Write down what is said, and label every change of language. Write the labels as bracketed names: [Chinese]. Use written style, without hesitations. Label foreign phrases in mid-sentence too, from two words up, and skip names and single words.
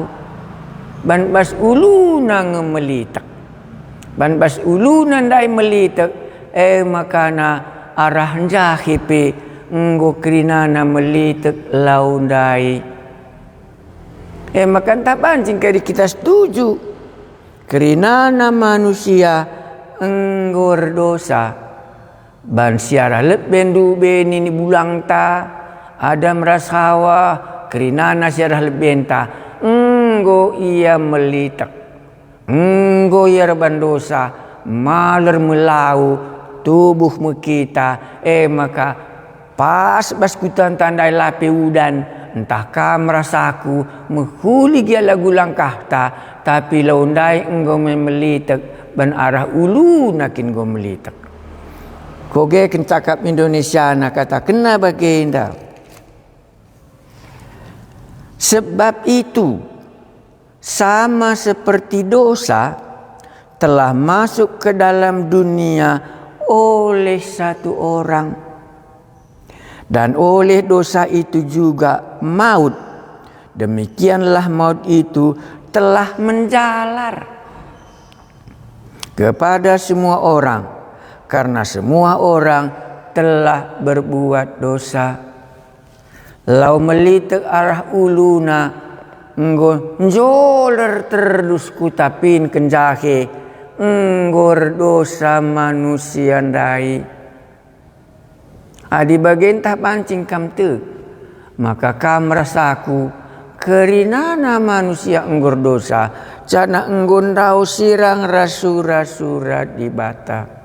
[Batak Karo] Ban bas uluna ngemelitek. Ban bas uluna ndai melitek makana arah jahipe enggo kerinana melitek laundai. Maka tak pancing kali kita setuju kerinana manusia enggo dosa. Ban siara leben dube nini bulang ta Adam ras Hawa kerinana siara leben ta enggo ia melitek enggo ia reban dosa maler melau tubuh kita. Maka pas baskutan tandai lape udan entah kam rasaku menghuli gia lagu langkah ta tapi laundai enggo melitek ban arah ulu nakin go melitek. Koge kencakap Indonesia nak kata kena baginda. [Indonesian] Sebab itu sama seperti dosa telah masuk ke dalam dunia oleh satu orang. Dan oleh dosa itu juga maut. Demikianlah maut itu telah menjalar kepada semua orang. Karena semua orang telah berbuat dosa. [Batak Karo] Lau melitek arah uluna enggo njoler terus kutapin kenjahe enggor dosa manusia ndai. Adi bagian tak pancing kam te maka kam rasaku kerinana manusia enggor dosa cana enggon rau sirang rasura-sura di bata.